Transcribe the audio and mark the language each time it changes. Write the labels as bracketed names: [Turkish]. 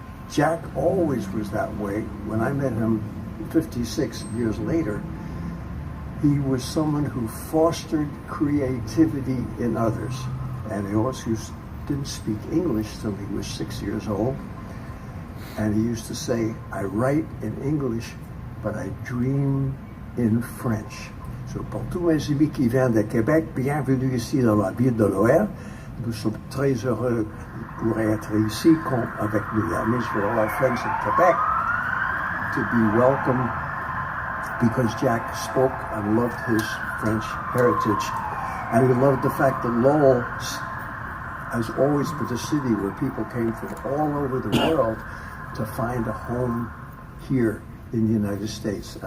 [English] Jack always was that way. When I met him 56 years later, he was someone who fostered creativity in others. And he also didn't speak English till he was 6 years old. And he used to say, "I write in English, but I dream in French." [French] So pour tous mes amis qui viennent de Québec, bienvenue ici dans la ville de Loire. Nous sommes très heureux pour être ici avec nous. [English] That means for all our friends in Quebec to be welcome, because Jack spoke and loved his French heritage. And he loved the fact that Lowell has always been a city where people came from all over the world to find a home here in the United States.